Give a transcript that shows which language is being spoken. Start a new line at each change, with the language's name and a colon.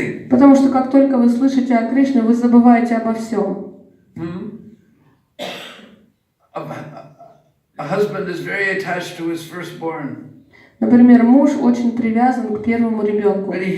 Russian: Потому что как только вы слышите о Кришне, вы забываете обо всем.
English: A husband is very attached to his firstborn.
Russian: Например, муж очень привязан к первому ребенку.